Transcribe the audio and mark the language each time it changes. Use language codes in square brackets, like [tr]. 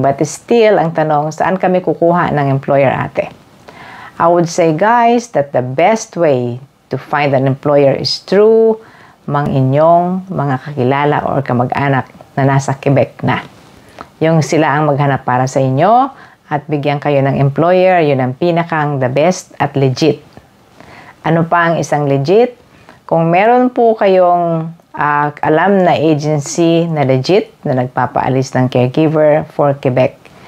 [en] But still, [tl] ang tanong, saan kami kukuha ng employer, ate? [en] I would say, guys, that the best way to find an employer is through [tl] inyong mga kakilala or kamag-anak na nasa Quebec na. Yung sila ang maghanap para sa inyo at bigyan kayo ng employer, yun ang pinakang the best at legit. Ano pa ang isang legit? Kung meron po kayong alam na agency na legit na nagpapaalis ng caregiver for Quebec.